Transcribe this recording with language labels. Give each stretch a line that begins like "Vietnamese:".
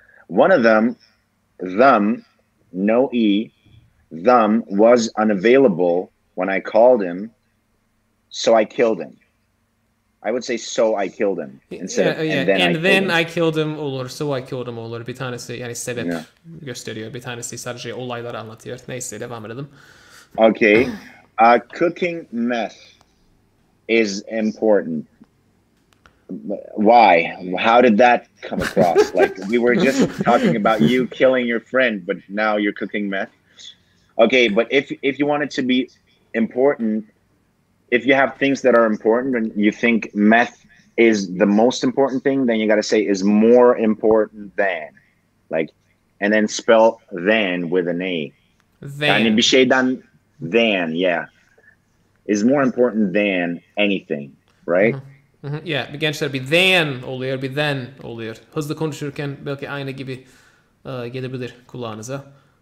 English: One of them, no E, them was unavailable when I called him, so I killed him. I would say so I killed him instead of and then I killed him olur, so I killed him olur.
Turkish: Bir tanesi yani sebep gösteriyor. Bir tanesi sadece olayları anlatıyor. Neyse devam edelim.
English: Okay. Cooking meth is important. Why? How did that come across? Like we were just talking about you killing your friend, but now you're cooking meth. Okay, but if you want it to be important, if you have things that are important and you think meth is the most important thing, then you got to say is more important than, like, and then spell than with an A.
Turkish: Yani bir şeyden
English: than, yeah, is more important than anything, right?
Turkish: Yeah, gençler bir than oluyor, bir then oluyor. Hızlı konuşurken belki aynı gibi gelebilir kulağınıza.